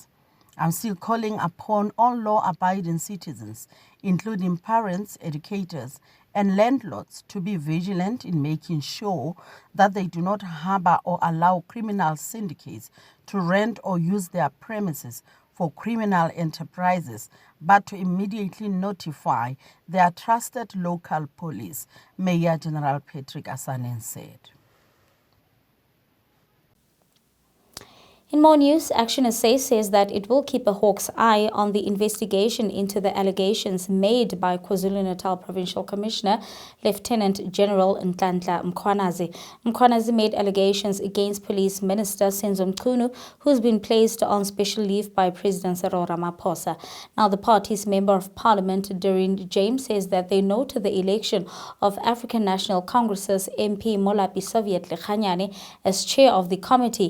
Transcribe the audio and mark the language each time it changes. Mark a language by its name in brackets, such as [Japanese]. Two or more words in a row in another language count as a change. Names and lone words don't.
[English] I'm still calling upon all law-abiding citizens, including parents, educators, and landlords, to be vigilant in making sure that they do not harbor or allow criminal syndicates to rent or use their premises for criminal enterprises, but to immediately notify their trusted local police, Mayor General Patrick Asaneng said. In more news, ActionSA says that it will keep a hawk's eye on the investigation into the allegations made by KwaZulu-Natal Provincial Commissioner Lieutenant General Nhlanhla Mkhwanazi. Mkhwanazi made allegations against Police Minister Senzo Mchunu, who's been placed on special leave by President Cyril Ramaphosa. Now, the party's Member of Parliament, Doreen James, says that they note the election of African National Congress's MP Molapi Soviet Lekhanyane as chair of the committee.